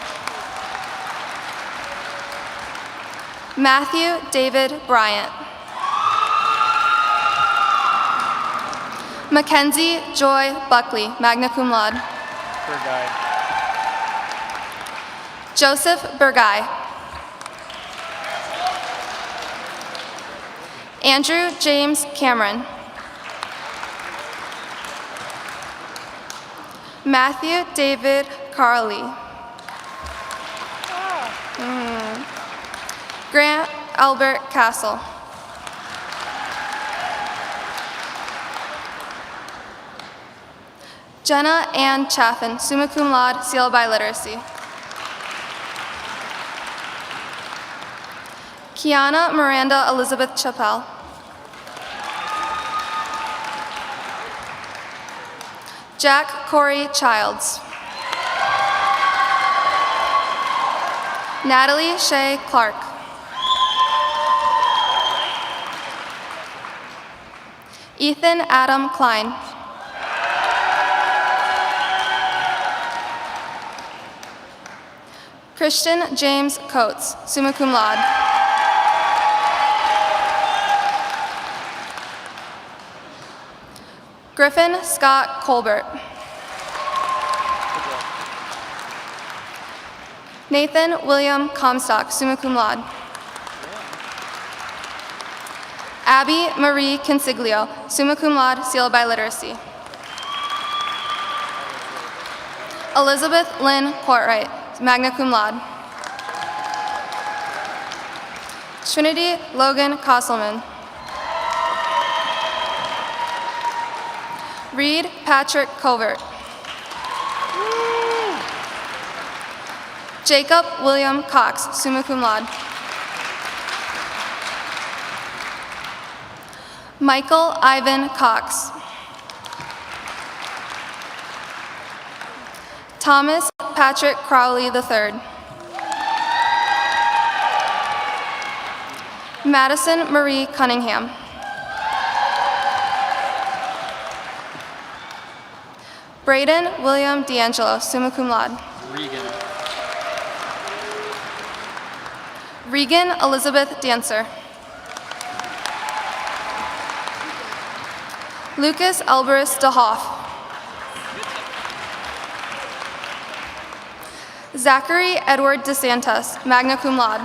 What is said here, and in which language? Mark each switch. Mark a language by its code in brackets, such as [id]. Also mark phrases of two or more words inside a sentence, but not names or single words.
[en] Matthew David Bryant. Mackenzie Joy Buckley, [la] magna cum laude. [en] Burgay. Joseph Burgay. Andrew James Cameron. Matthew David Carley. Grant Albert Castle. Jenna Ann Chaffin, [la] summa cum laude, [en] sealed by literacy. Kiana Miranda Elizabeth Chappelle. Jack Corey Childs. Natalie Shea Clark. Ethan Adam Klein. Christian James Coates, [la] summa cum laude. [en] Griffin Scott Colbert. Nathan William Comstock, [la] summa cum laude. [en] Abby Marie Consiglio, [la] summa cum laude, [en] sealed by literacy. Elizabeth Lynn Courtwright, [la] magna cum laude. [en] Trinity Logan Kosselman. Reed Patrick Covert. Jacob William Cox, [la] summa cum laude. [en] Michael Ivan Cox. Thomas Patrick Crowley III. Madison Marie Cunningham. Braden William D'Angelo, [la] summa cum laude. [en] Regan. Regan Elizabeth Dancer. Lucas Elbrus DeHoff. Zachary Edward DeSantis, [la] magna cum laude.